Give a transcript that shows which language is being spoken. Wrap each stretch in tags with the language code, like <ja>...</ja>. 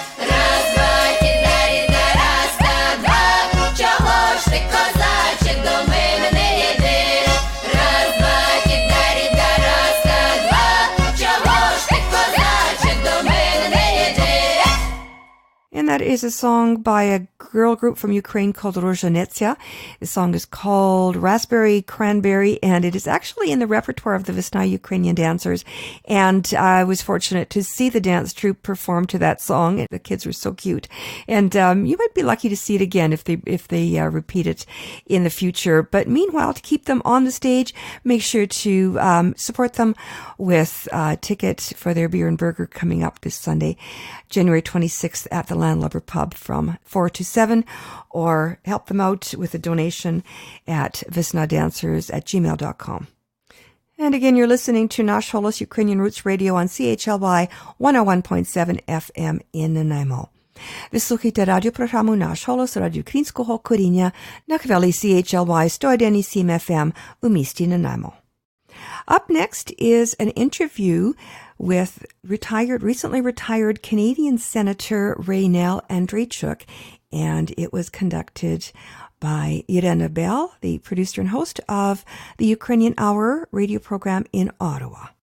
<uk>Раз, два, тітарі-та, раз, та, два. Чого ж ти, козаче, до мене не йдеш? Раз, два, тітарі-та, раз, та, два. Чого ж ти, козаче, до мене не йдеш?</uk> <en>And that is a song by a girl group from Ukraine called Rozhanetsia. The song is called Raspberry Cranberry, and it is actually in the repertoire of the Vesna Ukrainian Dancers. And I was fortunate to see the dance troupe perform to that song. The kids were so cute. And you might be lucky to see it again if they repeat it in the future. But meanwhile, to keep them on the stage, make sure to support them with a ticket for their beer and burger coming up this Sunday, January 26th at the Landlubber Pub from 4 to 7, or help them out with a donation at vesnadancers@gmail.com. And again, you're listening to Nash Holos Ukrainian Roots Radio on CHLY 101.7 FM in Nanaimo.</en> <uk>Ви слухаєте радіопрограму «Наш голос» радіоукраїнського коріння на хвилі CHLY 101.7 FM у місті Nanaimo.</uk> <en>Up next is an interview with recently retired Canadian Senator Raynell Andreychuk, and it was conducted by Irena Bell, the producer and host of the Ukrainian Hour radio program in Ottawa.</en>